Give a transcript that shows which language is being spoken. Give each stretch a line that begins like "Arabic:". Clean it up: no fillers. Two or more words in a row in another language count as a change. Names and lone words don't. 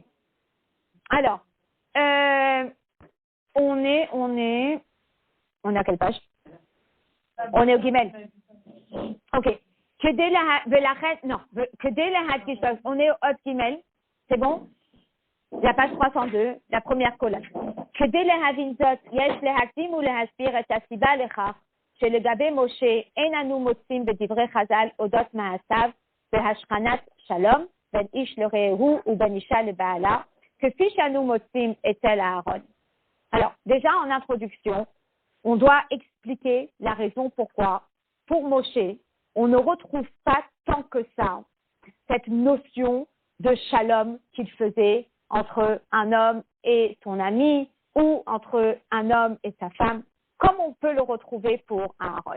French: Alors, on est à quelle page? On est au Guimel. Ok. On est au Hot Gimel, c'est bon? La page 302, la première colonne.
Hebrew: כדי להבין זאת, יש להקדים ולהסביר את הסיבה לכך שלגבי משה אין אנו מוצאים בדברי חז"ל אודות מעשיו בהשכנת שלום בין איש לרעהו ובין אישה לבעלה, כפי שאנו מוצאים אצל אהרון.
French: Alors, déjà en introduction, on doit expliquer la raison pourquoi, pour Moshe, on ne retrouve pas tant que ça cette notion de shalom qu'il faisait entre un homme et son ami, ou entre un homme et sa femme, comme on peut le retrouver pour Aaron.